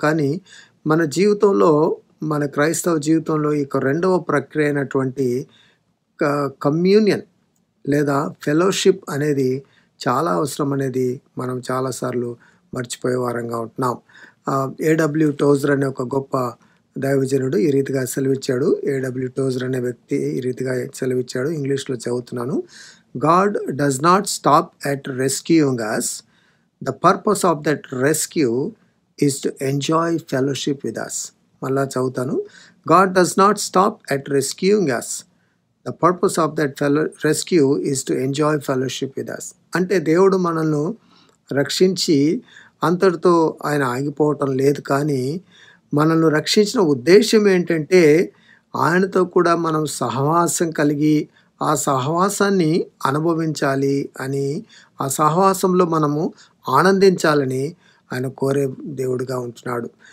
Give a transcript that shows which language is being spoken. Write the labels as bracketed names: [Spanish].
[Telugu] కానీ మన జీవితంలో, మన క్రైస్తవ జీవితంలో ఈ రెండవ ప్రక్రియ అయినటువంటి కమ్యూనియన్ లేదా ఫెలోషిప్ అనేది చాలా అవసరం అనేది మనం చాలాసార్లు మర్చిపోయే వారంగా ఉంటున్నాం. A.W. టోజర్ అనే ఒక గొప్ప దైవజనుడు ఈ రీతిగా సెలవిచ్చాడు. A.W. టోజర్ అనే వ్యక్తి ఈ రీతిగా సెలవిచ్చాడు. ఇంగ్లీష్లో చదువుతున్నాను. [English] God does not stop at rescuing us. The purpose of that rescue is to enjoy fellowship with us. [Telugu] మళ్ళా చదువుతాను. [English] God does not stop at rescuing us. The purpose of that rescue is to enjoy fellowship with us. [Telugu] అంటే దేవుడు మనల్ని రక్షించి అంతటితో ఆయన ఆగిపోవటం లేదు. కానీ మనల్ని రక్షించిన ఉద్దేశం ఏంటంటే ఆయనతో కూడా మనం సహవాసం కలిగి ఆ సహవాసాన్ని అనుభవించాలి అని, ఆ సహవాసంలో మనము ఆనందించాలని ఆయన కోరే దేవుడిగా ఉంటున్నాడు.